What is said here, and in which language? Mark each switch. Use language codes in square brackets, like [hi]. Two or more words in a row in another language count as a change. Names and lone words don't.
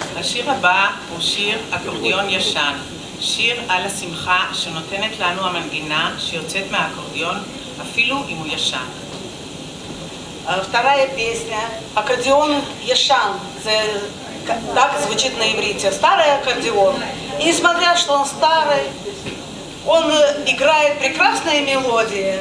[he] השיר הבא הוא שיר אקורדיון ישן, שיר על השמחה שנותנת לנו המנגינה שיוצאת מהאקורדיון אפילו אם הוא ישן. [ru] Вторая песня «Аккордеон Яшан». Так звучит на иврите. Старый аккордеон. И несмотря, что он старый, он играет прекрасные мелодии.